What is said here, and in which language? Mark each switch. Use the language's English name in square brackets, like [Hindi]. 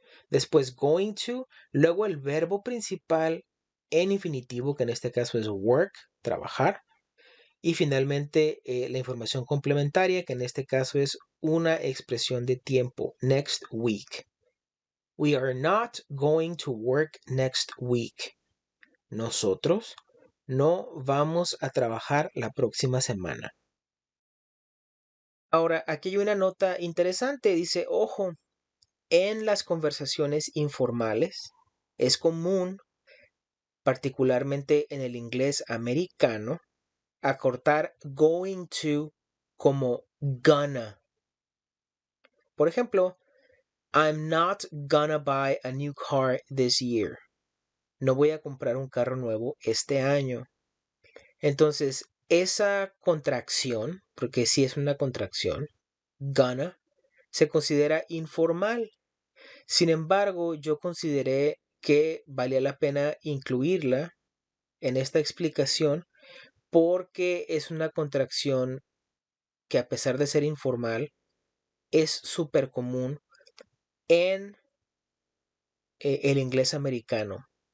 [Spanish] Después going to, luego el verbo principal en infinitivo, que en este caso es work, trabajar. Y finalmente la información complementaria, que en este caso es una expresión de tiempo, [English] next week. We are not going to work next week. [Spanish] Nosotros no vamos a trabajar la próxima semana. Ahora, aquí hay una nota interesante. Dice, ojo, en las conversaciones informales es común, particularmente en el inglés americano, acortar going to como gonna. Por ejemplo, [English] I'm not gonna buy a new car this year. [Spanish] No voy a comprar un carro nuevo este año. Entonces, esa contracción, porque sí es una contracción, gonna, se considera informal. Sin embargo, yo consideré que valía la pena incluirla en esta explicación porque es una contracción que a pesar de ser informal, es súper común en el inglés americano.